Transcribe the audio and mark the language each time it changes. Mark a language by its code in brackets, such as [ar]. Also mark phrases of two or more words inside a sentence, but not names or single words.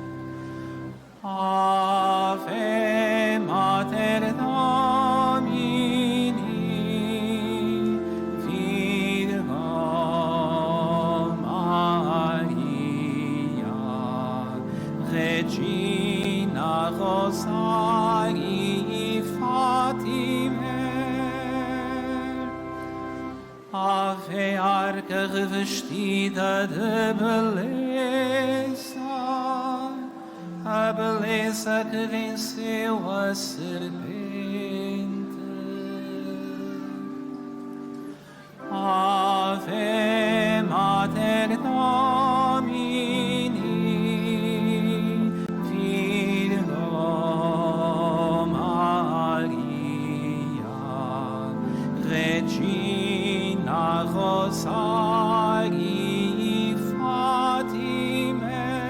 [la] Ave Mater Domini, Virgo Maria, Regina Rosarii Fatimae. [pt] Ave Arca revestida de beleza, a beleza que venceu a serpente. [la] Ave Mater Domini, Virgo Maria, Regina Rosarii Fatimae.